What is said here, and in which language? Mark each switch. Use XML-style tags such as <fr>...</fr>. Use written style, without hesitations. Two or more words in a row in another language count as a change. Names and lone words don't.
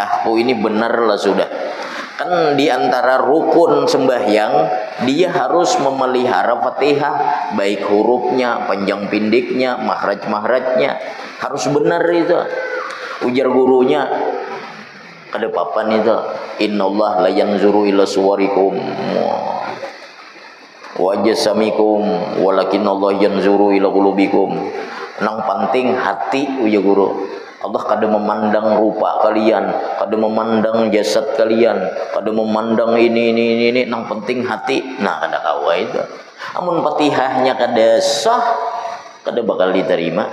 <bjn>Oh ini benar lah sudah. Kan di antara rukun sembahyang dia harus memelihara Fatihah, baik hurufnya, panjang pendeknya, makhraj-makhrajnya harus benar itu. Ujar gurunya kada papan itu,</bjn> <ar>إن الله لا ينظر إلى صوركم وأجسامكم ولكن الله ينظر إلى قلوبكم.</ar> <bjn>Nang penting hati ujar guru. Allah kada memandang rupa kalian, kada memandang jasad kalian, kada memandang ini, nang penting hati. Nah, kada kawa itu. Amun Fatihahnya kada sah, kada bakal diterima.</bjn>